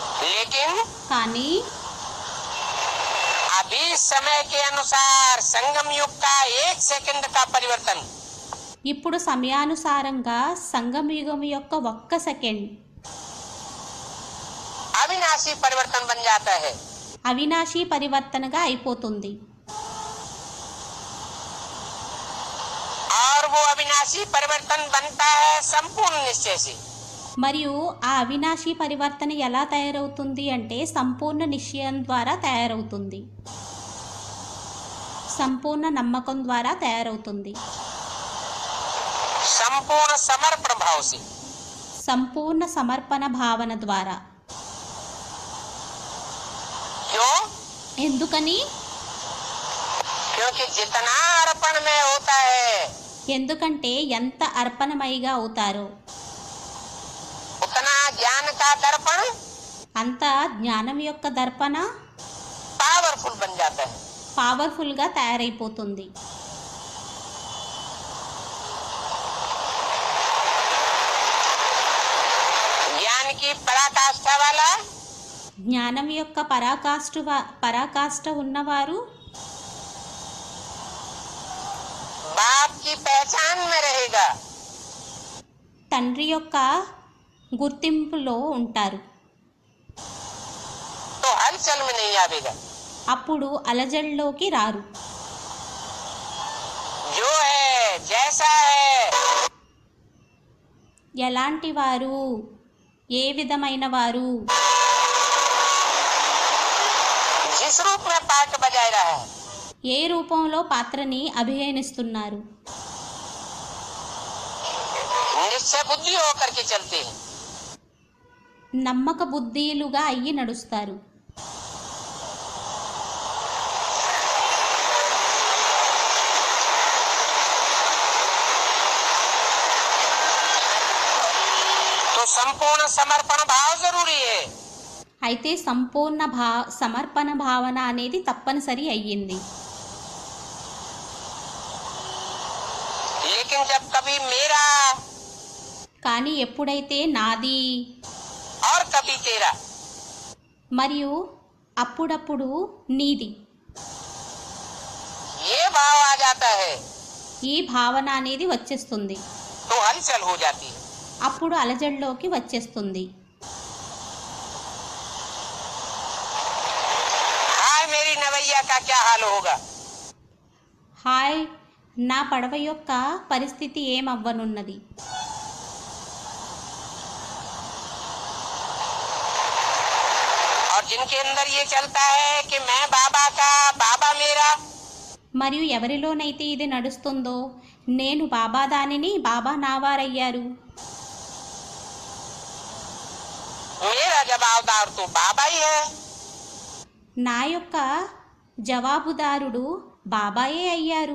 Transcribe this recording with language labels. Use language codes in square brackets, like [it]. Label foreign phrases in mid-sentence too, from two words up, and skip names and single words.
[hi] लेकिन [te] కానీ [hi] अभी समय के अनुसार संगम युग का 1 सेकंड का परिवर्तन [te] ఇప్పుడు సమయానుసారంగా సంగమయుగం యొక్క 1 సెకండ్ [hi] अविनाशी परिवर्तन बन जाता है। [te] అవినాశీ పరివర్తనగా అయిపోతుంది. [hi] और वो अविनाशी परिवर्तन बनता है संपूर्ण निश्चय से। [te] మరియు ఆ అవినాశీ పరివర్తన ఎలా తయారవుతుంది అంటే సంపూర్ణ నిశ్చయం ద్వారా తయారవుతుంది, సంపూర్ణ నమ్మకం ద్వారా తయారవుతుంది, [hi] संपूर्ण समर्पण भाव से। [te] సంపూర్ణ సమర్పణ భావన ద్వారా. [hi] क्यों? [te] ఎందుకని? [hi] क्योंकि जितना अर्पण में होता है [te] ఎందుకంటే ఎంత అర్పణమయిగా అవుతారో [hi] उतना ज्ञान का दर्पण [te] అంత జ్ఞానం యొక్క దర్పణ [hi] पावरफुल बन जाता है। [te] పవర్ఫుల్గా తయారైపోతుంది. [hi] ज्ञान की पराकाष्ठा वाला [te] జ్ఞానం యొక్క పరాకాష్ఠ ఉన్నవారు [hi] बाप की पहचान में रहेगा। [te] తండ్రి యొక్క గుర్తింపులో ఉంటారు. [hi] तो हलचल में नहीं आवेगा। [te] అప్పుడు అలజడిలోకి రారు. [hi] जो है जैसा है [te] ఎలాంటి వారు, ఏ విధమైన వారు, [hi] जिस रूप में पार्ट बजा रहा है [te] ఏ రూపంలో పాత్రని అభినయిస్తున్నారు, [hi] निश्चय बुद्धि होकर के चलते हैं। [te] నమ్మక బుద్ధిలుగా అయ్యి నడుస్తారు. [hi] तो संपूर्ण समर्पण भाव जरूरी है। [te] అయితే సంపూర్ణ సమర్పణ భావన అనేది తప్పనిసరి అయ్యింది. [hi] लेकिन जब कभी मेरा [te] కానీ ఎప్పుడైతే నాది [hi] और कभी तेरा [te] మరియు అప్పుడప్పుడు నీది [hi] ये भाव आ जाता है [te] ఈ భావన అనేది వచ్చేస్తుంది, [hi] तो हलचल हो जाती है। [te] అప్పుడు అలజడిలోకి వచ్చేస్తుంది. [hi] हाय मेरी नवैया का क्या हाल होगा? [te] హాయ్, నా పడవ యొక్క పరిస్థితి ఏమవ్వనున్నది? [hi] और जिनके अंदर ये चलता है कि मैं बाबा का, बाबा मेरा, [te] మరియు ఎవరిలోనైతే ఇది నడుస్తుందో నేను బాబా దానిని, బాబా నావారయ్యారు, [hi] मेरा जवाबदार तो बाबा ही है, [te] నా యొక్క జవాబుదారుడు బాబాయే అయ్యారు,